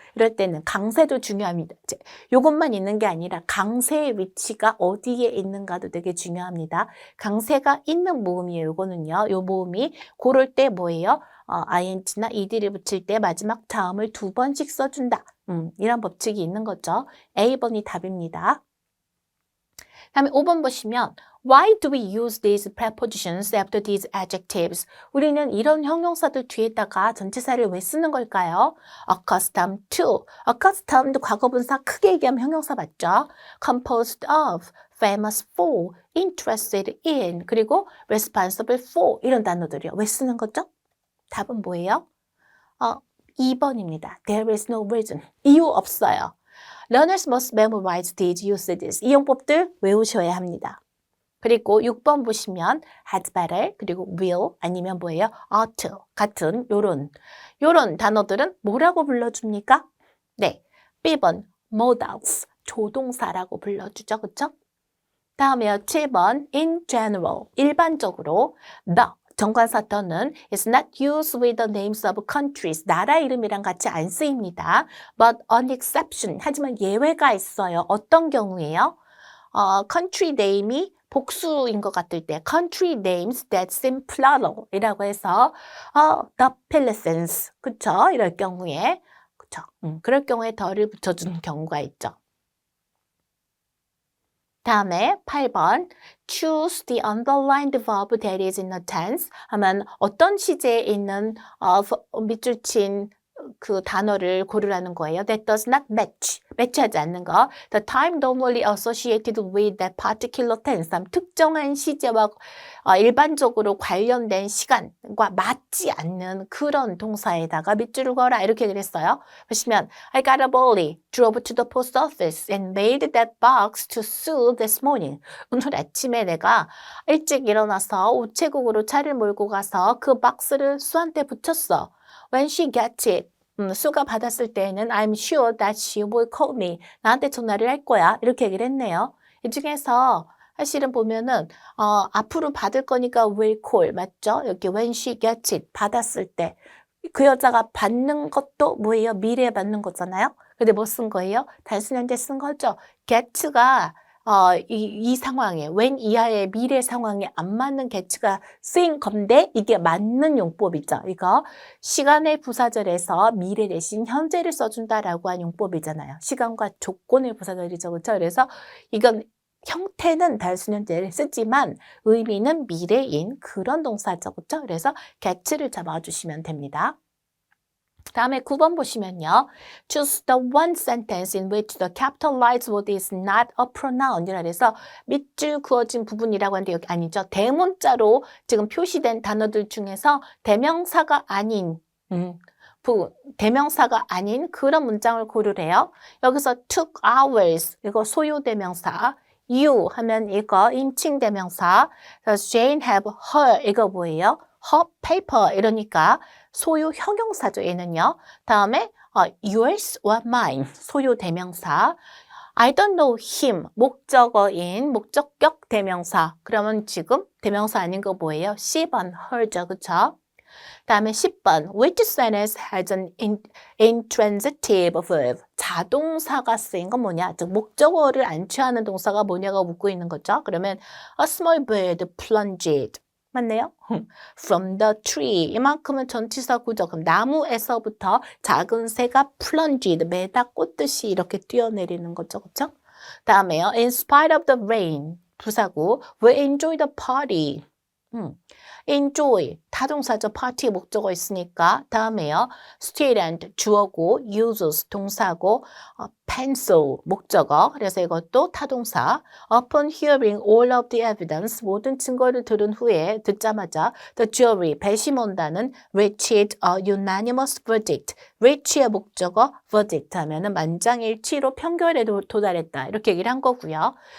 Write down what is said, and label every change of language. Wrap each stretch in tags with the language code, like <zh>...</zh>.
<ko>이럴 때는 강세도 중요합니다. 이것만 있는 게 아니라 강세의 위치가 어디에 있는가도 되게 중요합니다. 강세가 있는 모음이에요. 이거는요. 이 모음이 고를 때 뭐예요? ing나 ed를 붙일 때 마지막 자음을 두 번씩 써준다. 이런 법칙이 있는 거죠. A번이 답입니다. 다음에 5번 보시면</ko> <en>Why do we use these prepositions after these adjectives?</en> <ko>우리는 이런 형용사들 뒤에다가 전치사를 왜 쓰는 걸까요?</ko> <en>Accustomed to.</en> <ko>Accustomed 과거분사 크게 얘기하면 형용사 맞죠?</ko> <en>Composed of, famous for, interested in, 그리고 responsible for</en> <ko>이런 단어들이요. 왜 쓰는 거죠? 답은 뭐예요? 2번입니다.</ko> <en>There is no reason.</en> <ko>이유 없어요.</ko> <en>Learners must memorize these usages.</en> <ko>이 용법들 외우셔야 합니다. 그리고 6번 보시면 had better, 그리고 will, 아니면 뭐예요? ought to 같은 요런 단어들은 뭐라고 불러줍니까? 네, B번 modals, 조동사라고 불러주죠. 그쵸? 다음에요.</ko> <en>7번 in general,</en> <ko>일반적으로</ko> <en>the 정관사 더는 is not used with the names of countries.</en> <ko>나라 이름이랑 같이 안 쓰입니다.</ko> <en>But an exception.</en> <ko>하지만 예외가 있어요. 어떤 경우에요?</ko> <en>country name이</en> <ko>복수인 것 같을 때</ko> <en>country names that seem plural 이라고 해서 the Philippines.</en> <ko>그쵸? 이럴 경우에 그쵸? 그럴 경우에 더를 붙여주는 경우가 있죠. 다음에 8번</ko> <en>choose the underlined verb that is in a tense</en> <ko>하면 어떤 시제에 있는 밑줄 친 그 단어를 고르라는 거예요.</ko> <en>That does not match. 매치하지 않는 거. The time normally associated with that particular tense.</en> <ko>특정한 시제와 일반적으로 관련된 시간과 맞지 않는 그런 동사에다가 밑줄을 걸어라. 이렇게 그랬어요.</ko> <en>보시면 I got up early, drove to the post office and mailed that box to Sue this morning.</en> <ko>오늘 아침에 내가 일찍 일어나서 우체국으로 차를 몰고 가서 그 박스를 수한테 붙였어.</ko> <en>When she gets it,</en> <ko>수가 받았을 때에는</ko> <en>I'm sure that she will call me.</en> <ko>나한테 전화를 할 거야. 이렇게 얘기를 했네요. 이 중에서 사실은 보면은 앞으로 받을 거니까 will call 맞죠? 여기</ko> <en>when she gets it</en> <ko>받았을 때 그 여자가 받는 것도 뭐예요? 미래에 받는 거잖아요. 근데 뭐 쓴 거예요? 단순 현재 쓴 거죠. get가 이 상황에 when 이하의 미래 상황에 안 맞는 get가 쓰인 건데 이게 맞는 용법이죠. 이거 시간의 부사절에서 미래 대신 현재를 써준다라고 한 용법이잖아요. 시간과 조건의 부사절이죠. 그렇죠? 그래서 이건 형태는 단순 현재를 쓰지만 의미는 미래인 그런 동사죠. 그렇죠? 그래서 get를 잡아주시면 됩니다. 다음에 9번 보시면요.</ko> <en>Choose the one sentence in which the capitalized word is not a pronoun.</en> <ko>이라서 밑줄 그어진 부분이라고 하는데 여기 아니죠. 대문자로 지금 표시된 단어들 중에서 대명사가 아닌 대명사가 아닌 그런 문장을 고르래요. 여기서 took hours 이거 소유 대명사. You 하면 이거 인칭 대명사.</ko> <en>Jane have her 이거 뭐예요?</en> <ko>her paper 이러니까 소유 형용사죠. 얘는요. 다음에 yours or mine 소유 대명사.</ko> <en>I don't know him</en> <ko>목적어인 목적격 대명사. 그러면 지금 대명사 아닌 거 뭐예요? 10번 her죠. 그쵸?</ko> <en>다음에 10번 which sentence has an intransitive verb</en> <ko>자동사가 쓰인 건 뭐냐? 즉 목적어를 안 취하는 동사가 뭐냐고 묻고 있는 거죠.</ko> <en>그러면 a small bird plunged</en> <ko>맞네요.</ko> <en>From the tree</en> <ko>이만큼은 전치사 구조. 그럼 나무에서부터 작은 새가 plunged 매다 꽂듯이 이렇게 뛰어내리는 거죠. 그렇죠? 다음에요.</ko> <en>In spite of the rain</en> <ko>부사구</ko> <en>we enjoy the party.</en> <ko>enjoy 타동사죠. party 목적어 있으니까. 다음에요. student 주어고 uses 동사고 pencil 목적어. 그래서 이것도 타동사.</ko> <en>Upon hearing all of the evidence</en> <ko>모든 증거를 들은 후에 듣자마자</ko> <en>the jury</en> <ko>배심원단은</ko> <en>reached a unanimous verdict.</en> <ko>reach의 목적어 verdict 하면은 만장일치로 평결에 도달했다. 이렇게 얘기를 한 거고요.</ko>